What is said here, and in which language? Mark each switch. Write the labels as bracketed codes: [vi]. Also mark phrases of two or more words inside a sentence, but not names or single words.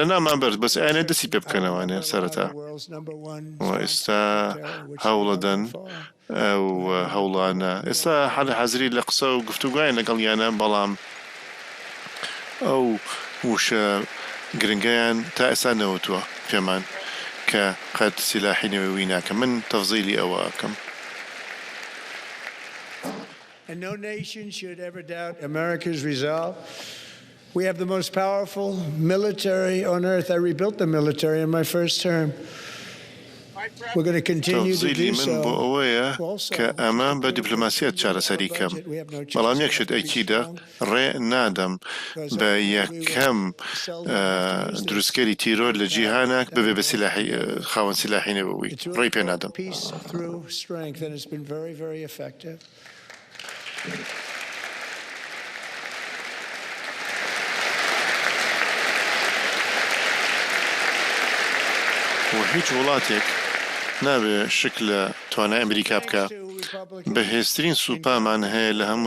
[ckb] نامان بەرز بەس ئەیانێ دەستی پێ بکەنەوانێ سەرەتا و ئێستا هەوڵەدەن ئەو هەوڵانە ئێستا حەزری لە قسە و گفتوگوایان لەگەڵیانە بەڵام ئەو وشە گرنگیان تا ئێستا نەوتووە پێمان کە قەت سیلاحی نوێوی ناکەم من تەفزیلی ئەوە ئەکەم. [en] And no nation should ever doubt America's resolve. We have the most powerful military on earth. I rebuilt the military in my first term. We're going to continue to do so. [ckb] من بۆ ئەوەیە کە ئەمە بە دیپلۆماسیەت چارەسەری کەم بەڵام یەکشت ئەیکیدا ڕێ نادەم بە یەکەم دروستکەری تیرۆر لە جیهانێک ببێ بە خاوەن سیلاحی نوێوی ڕێی پێ نادەم. و هیچ وڵاتێک نابێ شک لە توانای ئەمریکا بکە بەهێزترین سوپامان هەیە لە هەموو